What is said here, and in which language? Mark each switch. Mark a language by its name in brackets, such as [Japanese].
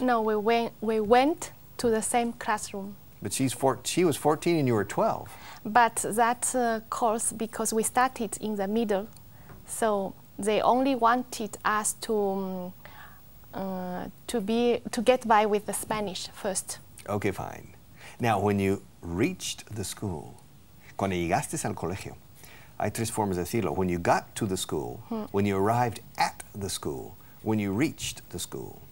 [English] No, we went to the same classroom. But she was 14 and you were 12. But that course, because we started in the middle, so they only wanted us to get by with the Spanish first. Okay, fine. Now, when you reached the school, [Spanish] cuando llegaste al colegio, hay tres formas de decirlo. [English] When you got to the school, when you arrived at the school, when you reached the school.